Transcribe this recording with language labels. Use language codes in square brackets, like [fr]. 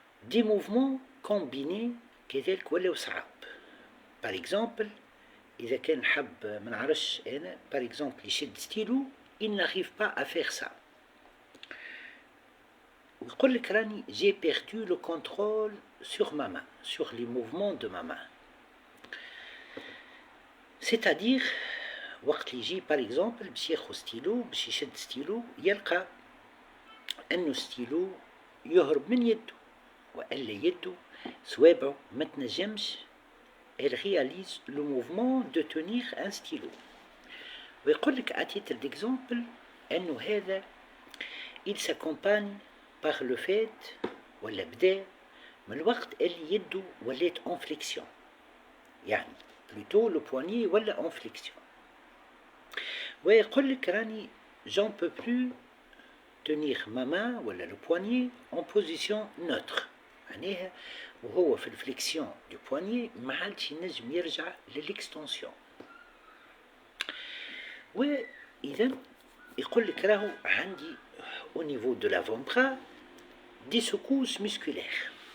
[fr] Des mouvements combinés [ar] كذلك ولاو صعاب. Par exemple, إذا كان حب ما نعرفش أنا par exemple يشد ستيلو [fr] il n'arrive pas à faire ça. [ar] ويقول لك راني [fr] j'ai perdu le contrôle sur ma main, sur les mouvements de ma main. C'est-à-dire [ar] وقت اللي يجي par exemple باش ياخذ ستيلو باش يشد ستيلو يلقى أنه ستيلو يهرب من يده وإلا يده صوابعه ما تنجمش. [fr] Elle réalise le mouvement de tenir un stylo. [ar] ويقول لك [fr] à titre d'exemple أنه هذا il s'accompagne par le fait [ar] ولا بدا من الوقت اللي يده ولات [fr] en flexion، يعني plutôt le poignet ولا en flexion. [ar] ويقول لك راني [fr] j'en peux plus tenir ma main [ar] ولا [fr] le poignet en position neutre، [ar] معناها وهو في الفليكسيون دو بواني ما عادش ينجم يرجع للإكستنسيون. وإذا يقول لك راهو عندي [fr] au niveau de l'avant-bras des secousses musculaires.